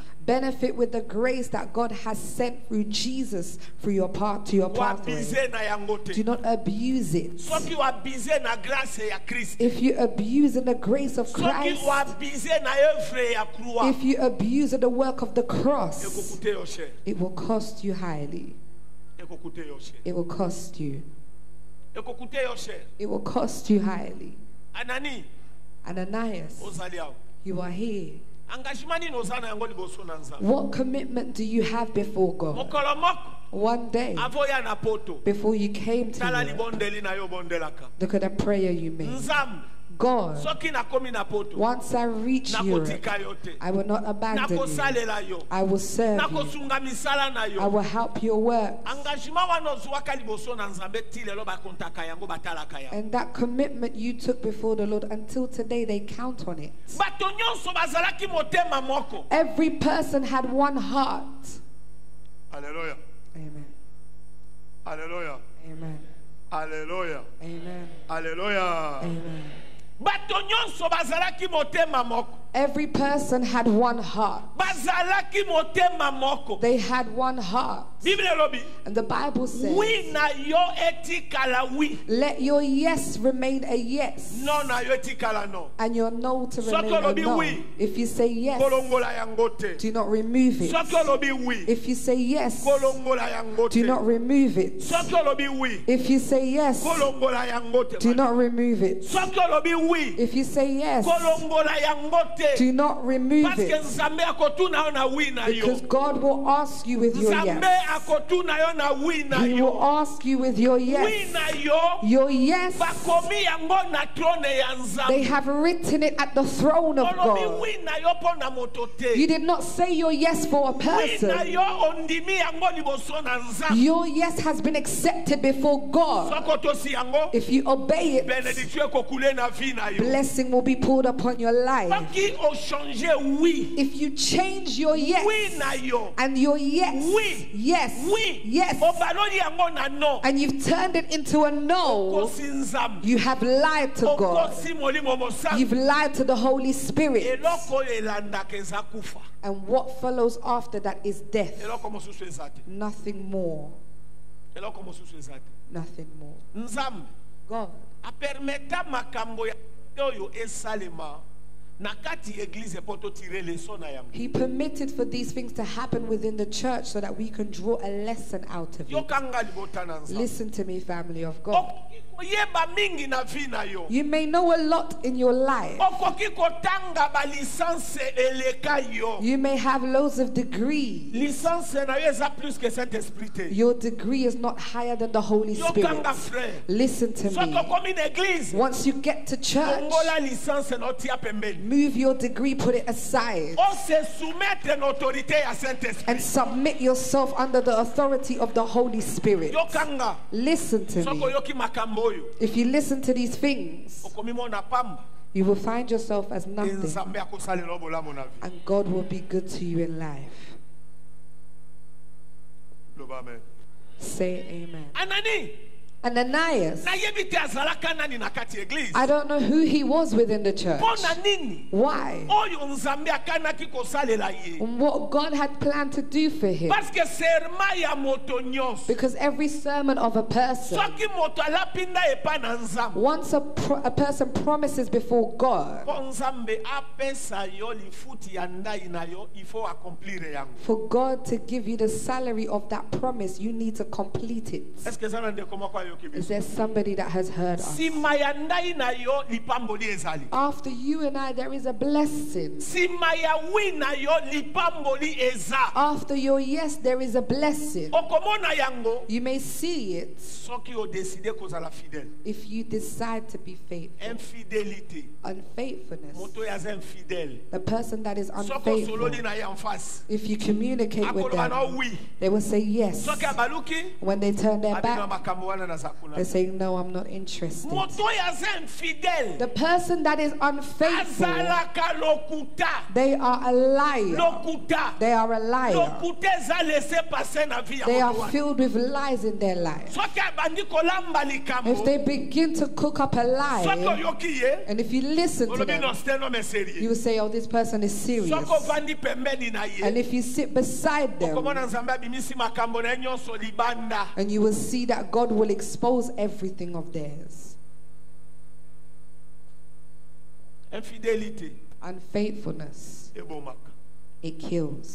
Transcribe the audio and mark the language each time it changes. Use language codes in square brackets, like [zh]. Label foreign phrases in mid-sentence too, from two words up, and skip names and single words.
[en] benefit with the grace that God has sent through Jesus through your path to your pathway. [ln] Wabize na yango [en] Do [ln] te. [en] not abuse it. [ln] Soki wabize na grâce ya Christ. [en] If you abuse in the grace of [ln] Soki Christ, wabize na œuvre ya croix. [en] if you abuse of the work of the cross, [ln] Ekokute yo cher. [en] it will cost you highly. [ln] Ekokute yo cher. [en] It will cost you. [ln] Ekokute yo cher. [en] It will cost you highly. [ln] Anani [en] Ananias, [ln] ozali awo. [en] you are here. [ln] Engagement nini oza na yango liboso na Nzambe. [en] What commitment do you have before God? [ln] Mokolo moko [en] One day, [ln] avoya na poto. [en] before you came [ln] Tala [en] to you, [ln] libondeli na yo bondelaka. [en] look at the prayer you made. [ln] Nzambe [en] God, [ln] soki nakomi na poto. [en] once I reach Europe, [ln] Nakotika yo te. [en] I will not abandon you. [ln] Nakosalela yo. [en] I will serve you. [ln] Nakosunga misala na [en] I [ln] yo. [en] will help your work. [ln] Engagement wana ozwaka liboso na Nzambe ti lelo bakontaka yango batalaka yango. [en] And that commitment you took before the Lord, until today they count on it. [ln] Bato nyonso bazalaki motema moko. [en] Every person had one heart. Hallelujah. Amen. Hallelujah. Amen. Hallelujah. Amen. Hallelujah. Amen. [ln] Bato nyonso bazalaki motema moko. [en] Every person had one heart. [ln] Bazalaki motema moko. [en] They had one heart. [ln] Bible elobi. [en] And the Bible says, [ln] Oui na yo etikala oui. [en] let your yes remain a yes, [ln] Non na yo etikala no. [en] and your no to [ln] Soki [en] remain a [ln] olobi [en] no. [ln] oui. [en] If you say yes, [ln] Kolongola yango te. [en] do not remove it. [ln] Soki olobi oui. [en] If you say yes, [ln] Kolongola yango te. [en] do not remove it. [ln] Soki olobi oui. [en] If you say yes, [ln] Kolongola yango te. [en] do not remove it. [ln] Soki olobi oui. [en] If you say yes, [ln] Kolongola yango te. [en] do not remove [fr] Parce que [en] it. [ln] Nzambe akotuna yo na oui na yo. [en] Because God will ask you with your [ln] Nzambe [en] yes. [ln] akotuna yo na wi na [en] He will [ln] yo. [en] ask you with your [ln] Wi [en] yes. [ln] na yo. [en] Your yes, [ln] Bakomi yango na trone ya [en] they [ln] Nzambe. [en] have written it at the throne of [ln] Olobi [en] God. [ln] wi na yo po na moto te. [en] You did not say your yes for a [ln] Wi na [en] person. [ln] yo ondimi yango liboso na Nzambe. [en] Your yes has been accepted before God. [ln] Soko tosi yango. [en] If you obey it, [ln] Bénédiction ekokule na vie na yo. [en] blessing will be poured upon your life. [ln] Soki o changer oui. [en] If you change your yes [ln] Oui na yo. [en] and your yes, [ln] Oui. [en] yes, [ln] Oui. [en] yes, [ln] Obaloli yango na no. [en] and you've turned it into a no, [ln] Kosi Nzambe. [en] you have lied to God. [ln] Okosi molimo mosantu. [en] You've lied to the Holy Spirit. [ln] Eloko elandaka eza kufa. [en] And what follows after that is death. [ln] Eloko mosusu eza te. [en] Nothing more. [ln] Eloko mosusu eza te. [en] Nothing more. [ln] Nzambe [en] God [ln] apermeta makambo ya oyo esalema na kati église po to [fr] tirer leçon [ln] na yango. [en] He permitted for these things to happen within the church so that we can draw a lesson out of it. [ln] Yokanga libota na Nzambe. [en] Listen to me, family of God. [ln] Oyeba mingi na vie na yo. [en] You may know a lot in your life. [ln] Okoki kotanga ba licence eleka yo. [en] You may have loads of degrees. [ln] Licence na yo eza [fr] plus que Saint-Esprit [ln] te. [en] Your degree is not higher than the Holy [ln] Yokanga [en] Spirit. [ln] frère. [en] Listen to [ln] Soko [en] me. [ln] komi na église. [en] Once you get to church, [ln] Ongola licence na otia pembeni. [en] move your degree, put it aside, [fr] On se soumettre [ln] na autorité ya Saint-Esprit. [en] and submit yourself under the authority of the Holy Spirit. [ln] Yokanga. [en] Listen to [ln] Soko [en] me. [ln] yoki makambo oyo. [en] If you listen to these things, [ln] Okomi mona pamba. [en] you will find yourself as nothing, [ln] Nzambe akosalela bolamu na vie. [en] and God will be good to you in life. [ln] Loba amen. [en] Say amen. [ln] Anani. [en] Ananias, [ln] Nayebi te azalaka nani na kati église. [en] I don't know who he was within the church. [ln] Pona nini? [en] Why? [ln] Oyo Nzambe akanaki kosalela ye. [en] And what God had planned to do for him. [ln] Parce que serma ya moto nyonso. [en] Because every sermon of a person, [ln] Soki moto alapinda epa na Nzambe. [en] once a person promises before God, [ln] Po Nzambe apesa yo lifuti ya ndai na yo, [fr] il faut accomplir [ln] yango. [en] for God to give you the salary of that promise, you need to complete it. [fr] Est-ce que ça [ln] ndeko moko yo [en] Is [ln] kibiso? [en] there somebody that has heard us? [ln] Sima ya ndai na yo lipamboli ezali. [en] After you and I, there is a blessing. [ln] Sima ya wi na yo lipamboli eza. [en] After your yes, there is a blessing. [ln] Okomona yango. [en] You may see it [ln] Soki o décide kozala fidèle. [en] if you decide to be faithful. [ln] Infidélité. [en] Unfaithfulness, [ln] Moto ya za infidèle. [en] the person that is [ln] Soko [en] unfaithful, [ln] sololi na ye [fr] en face. [en] if you communicate with [ln] Akoloba na [en] them, [ln] oui. [en] they will say yes. [ln] Soki abaluki. [en] When they turn their [ln] Abina [en] back, [ln] makambo wana na zakuna. [en] they say, no, I'm not interested. [ln] Moto ya za infidèle. [en] The person that is unfaithful, [ln] Azalaka lokuta. [en] they are a liar. [ln] Lokuta. [en] They are a liar. [ln] Lokuta eza [fr] laissé passer [ln] na vie ya [en] They are [ln] moto wana. [en] filled with lies in their life. [ln] Soki abandi kolamba likambo. [en] If they begin to cook up a [ln] Soki [en] lie, [ln] oyoki ye. [en] and if you listen to [ln] Olobi non [en] them, [fr] c'est un homme [en] you [fr] sérieux. [en] will say, oh, this person is serious. [ln] Soki ovandi pembeni na [en] And [ln] ye. [en] if you sit beside them, [ln] Okomona Nzambe abimisi makambo na ye nyonso libanda. [en] and you will see that God will expose everything of theirs. [ln] Infidélité. [en] Unfaithfulness, [ln] Ebomaka. [en] it kills.